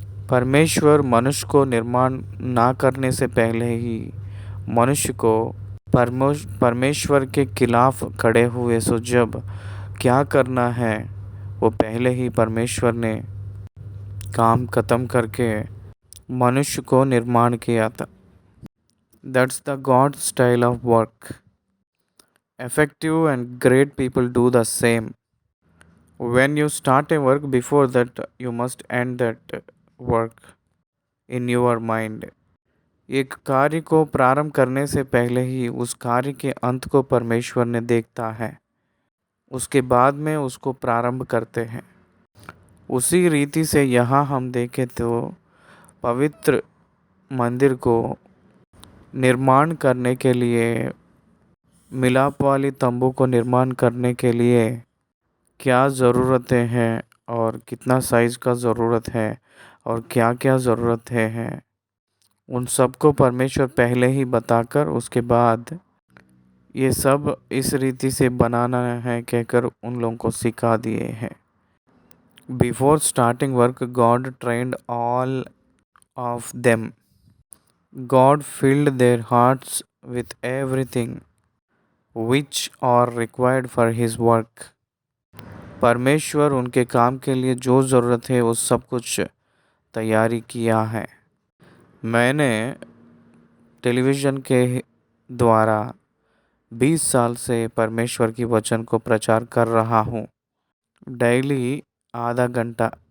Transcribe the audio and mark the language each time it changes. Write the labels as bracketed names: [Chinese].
[Hindi] परमेश्वर मनुष्य को निर्माण ना करने से पहले ही मनुष्य को परमेश्वर के खिलाफ खड़े हुए सो जब क्या करना है वो पहले ही परमेश्वर ने काम खत्म करके मनुष्य को निर्माण किया था। [English] That's the God style of work. Effective and great people do the same. When you start a work, before that you must end that work in your mind. [Hindi] एक कार्य को प्रारंभ करने से पहले ही उस कार्य के अंत को परमेश्वर ने देखता है, उसके बाद में उसको प्रारंभ करते हैं। उसी रीति से यहाँ हम देखें तो पवित्र मंदिर को निर्माण करने के लिए, मिलाप वाली तंबू को निर्माण करने के लिए क्या ज़रूरतें हैं और कितना साइज़ का ज़रूरत है और क्या क्या ज़रूरतें हैं, उन सबको परमेश्वर पहले ही बताकर उसके बाद ये सब इस रीति से बनाना है कहकर उन लोगों को सिखा दिए हैं। [English] Before starting work God trained all of them. God filled their hearts with everything which are required for his work। [Hindi] परमेश्वर उनके काम के लिए जो ज़रूरत है वो सब कुछ तैयारी किया है। मैंने टेलीविज़न के द्वारा 20 साल से परमेश्वर की वचन को प्रचार कर रहा हूँ, डेली आधा घंटा।